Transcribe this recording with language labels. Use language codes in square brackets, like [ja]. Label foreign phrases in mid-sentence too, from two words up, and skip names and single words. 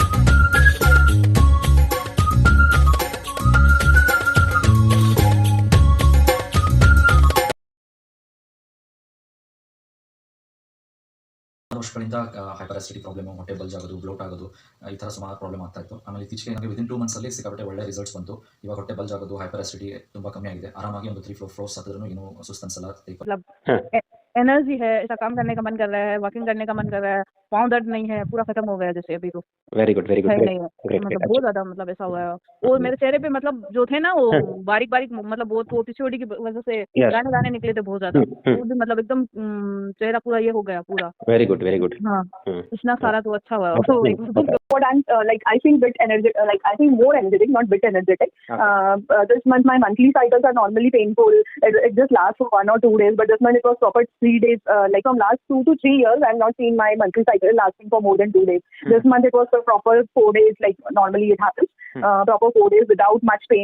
[kn] ವರ್ಷಗಳಿಂದ [en] hyper acidity problem, [kn] ಹೊಟ್ಟೆ ಬಲ್ಜ್ ಆಗೋದು, ಬ್ಲೋಟ್ ಆಗೋದು, ಈ ಥರ ಸುಮಾರು ಪ್ರಾಬ್ಲಮ್ ಆಗ್ತಾ ಇತ್ತು. ಆಮೇಲೆ ಇತ್ತೀಚೆಗೆ ನನಗೆ [en] within 2 months [kn] ಲ್ಲಿ ಸಿಕ್ಕಾಪಟ್ಟೆ ಒಳ್ಳೆ ರಿಸಲ್ಟ್ಸ್ ಬಂತು. ಇವಾಗ ಹೊಟ್ಟೆ ಬಲ್ಜ್ ಆಗೋದು, [en] hyper acidity [kn] ತುಂಬ ಕಮ್ಮಿ ಆಗಿದೆ. ಆರಾಮಾಗಿ ಒಂದು 3-4 floors ಹತ್ತಿದ್ರು ಏನೂ ಸುಸ್ತು ಅನ್ಸಲ್ಲ. [hi] एनर्जी है, ऐसा काम करने का मन कर रहा है, वॉकिंग करने का मन कर रहा है, पाँव दर्द नहीं है, पूरा खत्म हो गया जैसे अभी तो [en] very good [hi] है ही ग्रेट नहीं है। ग्रेट मतलब बहुत ज्यादा मतलब ऐसा हुआ है। और मेरे चेहरे पे मतलब जो थे ना वो बारीक बारीक मतलब बहुत वो पीसीओडी की वजह से Yes. दाने दाने निकले थे बहुत ज्यादा। वो भी मतलब एकदम चेहरा पूरा ये हो गया पूरा। [en] very good [hi] हाँ, इतना सारा तो अच्छा हुआ। [en] What I'm like, I feel bit energetic. Like I feel more energetic, not bit energetic. This month my monthly cycles are normally painful. It just lasts for 1 or 2 days, but this month it was proper 3 days. Like from last 2 to 3 years, I've not seen my monthly cycle lasting for more than 2 days. This month it was for proper 4 days. Like normally it happens, proper 4 days without much pain.